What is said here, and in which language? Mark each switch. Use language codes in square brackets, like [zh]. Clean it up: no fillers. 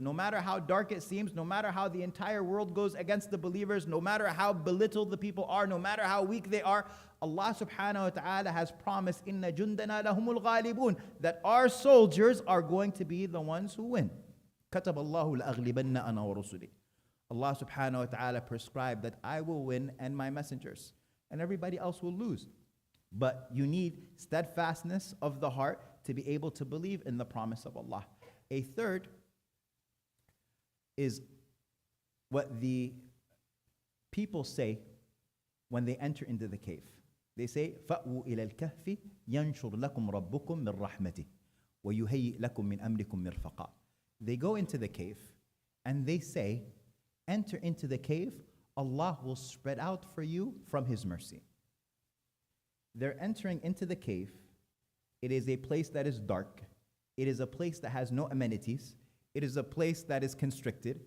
[en] No matter how dark it seems, no matter how the entire world goes against the believers, no matter how belittled the people are, no matter how weak they are, Allah subhanahu wa ta'ala has promised, [ar] inna jundana lahumul ghalibun, [en] that our soldiers are going to be the ones who win. [ar] كتب الله لأغلبن أنا ورسلي. [en] Allah subhanahu wa ta'ala prescribed that I will win and my messengers, and everybody else will lose. But you need steadfastness of the heart to be able to believe in the promise of Allah. A third is what the people say when they enter into the cave. They say, [ar] فَأْوُوا إِلَى الْكَهْفِ يَنْشُرْ لَكُمْ رَبُّكُمْ مِنْ رَحْمَتِهِ وَيُهَيِّئْ لَكُمْ مِنْ أَمْرِكُمْ مِرْفَقًا. [en] They go into the cave and they say, enter into the cave, Allah will spread out for you from His mercy. They're entering into the cave. It is a place that is dark. It is a place that has no amenities. It is a place that is constricted.